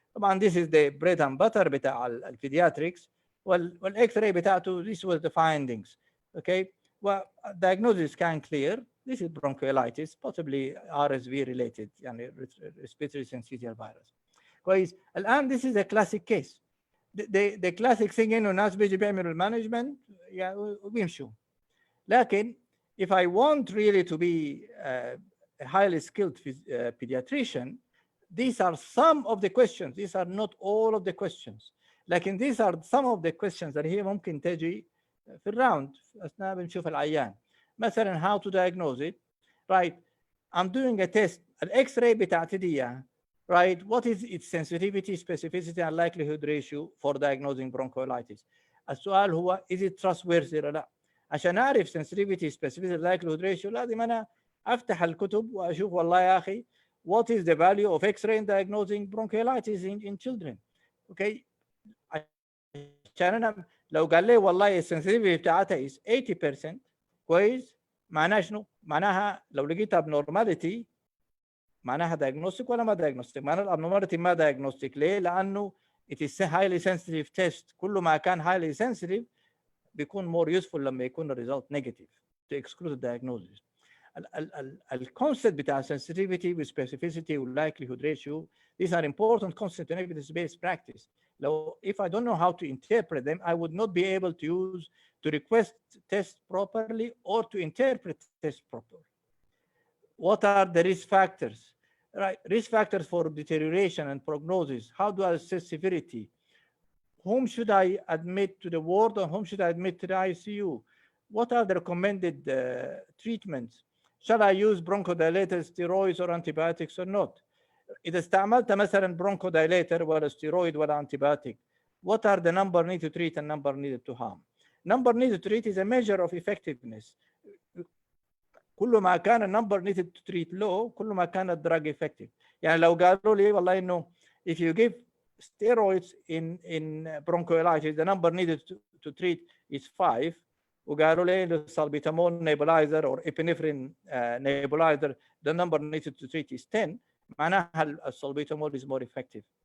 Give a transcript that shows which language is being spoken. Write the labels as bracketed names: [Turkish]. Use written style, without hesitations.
[English] طبعا this is the bread and butter بتاع البيدياتريكس، والاكس راي بتاعته this was the findings. Okay. Well, diagnosis can clear. This is bronchiolitis, possibly RSV related, يعني respiratory syncytial virus. [Arabic] كويس. [English] الآن this is a classic case. The classic thing [Arabic] إنه الناس بيجي بيعملوا المانجمنت وبيمشوا. [English] لكن if I want really to be a highly skilled pediatrician, these are some of the questions. These are not all of the questions. [Arabic] لكن [English] these are some of the questions [Arabic] اللي هي ممكن تجي في الراوند أثناء بنشوف العيان. [English] مثلا how to diagnose it, right? I'm doing a test. [Arabic] الإكس-راي بتاعتي دي [English] right? What is its sensitivity, specificity, and likelihood ratio for diagnosing bronchiolitis? [Arabic] السؤال هو [English] is it trustworthy ولا لا؟ [Arabic] عشان أعرف [English] sensitivity, specificity, likelihood ratio [Arabic] لازم أنا أفتح الكتب وأشوف والله يا أخي [English] what is the value of X-ray in diagnosing bronchiolitis in children. Okay. [Arabic] عشان أنا لو قال لي والله sensitivity بتاعتها is 80%، كويس، معناها شنو؟ معناها لو لقيتها abnormality معناها diagnostic ولا ما diagnostic؟ معناها abnormality ما diagnostic. [English] ليه؟ لأنه it is a highly sensitive test. [Arabic] كل ما كان [English] highly sensitive بيكون more useful لما يكون result negative to exclude the diagnosis. الconcept بتاع sensitivity with specificity with likelihood ratio, these are important concepts in evidence-based practice. If I don't know how to interpret them, I would not be able to request test properly or to interpret test properly. What are the risk factors? Right, risk factors for deterioration and prognosis. How do I assess severity? Whom should I admit to the ward or whom should I admit to the ICU? What are the recommended treatments? Shall I use bronchodilator, steroids or antibiotics or not? [Arabic] إذا استعملت مثلا [English] bronchodilator ولا steroid ولا antibiotic, what are the number needed to treat and number needed to harm? Number needed to treat is a measure of effectiveness. [Arabic] كل ما كان [English] النمبر needed to treat low كل ما كان الدراج effective. [Arabic] يعني لو قالوا لي والله إنه [English] if you give steroids in bronchiolitis the number needed to treat is 5 [Arabic] وقالوا لي [English] salbutamol nebulizer or epinephrine nebulizer the number needed to treat is 10 معناها الsalbutamol is more effective.